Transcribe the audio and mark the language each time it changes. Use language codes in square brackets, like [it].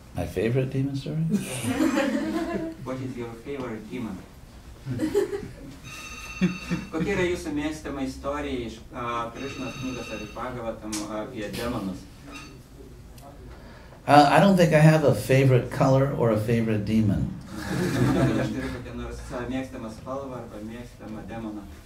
[en] My favorite demon story? What is your favorite demon? [lt] Kokia yra jūsų mėgstama istorija iš Krišnos knygos ar Bhagavatam apie demonus? [en] I don't think I have a favorite color or a favorite demon. [lt] Aš turiu kokią nors mėgstamą spalvą arba mėgstamą demoną.